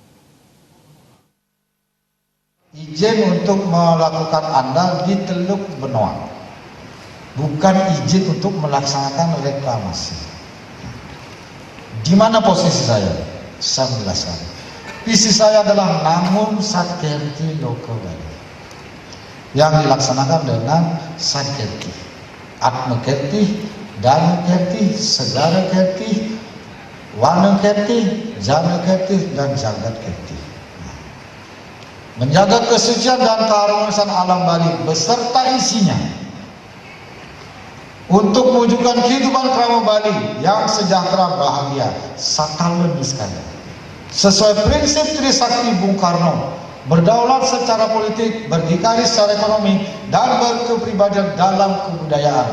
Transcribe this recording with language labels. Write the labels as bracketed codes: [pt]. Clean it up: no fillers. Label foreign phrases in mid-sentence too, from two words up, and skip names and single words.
[id] Izin untuk melakukan andal di Teluk Benoa, bukan izin untuk melaksanakan reklamasi. Di mana posisi saya? Saya menjelaskan. Visi saya adalah namun Satkerti Lokaweni yang dilaksanakan dengan Satkerti, Atma Kerti, Dana Kerti, Segara Kerti, Wana Kerti, Jana Kerti, dan Jagat Kerti. Menjaga kesucian dan keharmonisan alam Bali beserta isinya, untuk mewujudkan kehidupan kerama Bali yang sejahtera bahagia sakalen sekalian. Sesuai prinsip Trisakti Bung Karno, berdaulat secara politik, berdikari secara ekonomi, dan berkepribadian dalam kebudayaan.